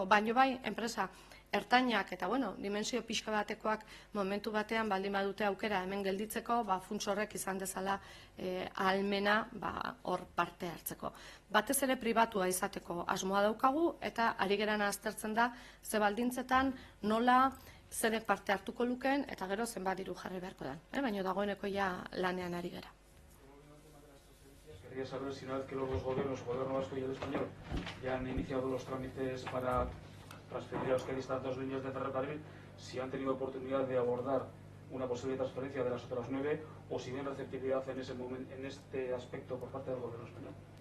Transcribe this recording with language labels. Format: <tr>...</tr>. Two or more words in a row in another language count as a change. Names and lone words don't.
<eu>Baina bai, enpresa ertainak eta, dimensio pixka batekoak momentu batean baldin badute aukera hemen gelditzeko, funts horrek izan dezala ahalmena hor parte hartzeko. Batez ere pribatua izateko asmoa daukagu, eta ari geran aztertzen da ze baldintzetan nola zerek parte hartuko lukeen, eta gero zenbat diru jarri beharko den. Baina dagoeneko ja lanean ari gara.</eu> <es>Quería saber si una vez que los dos gobiernos, el gobierno vasco y el español, ya han iniciado los trámites para transferir a Euskadi estas dos líneas de ferrocarril, si han tenido oportunidad de abordar una posible transferencia de las otras 9 o si ven receptividad en este aspecto por parte del gobierno español.</es>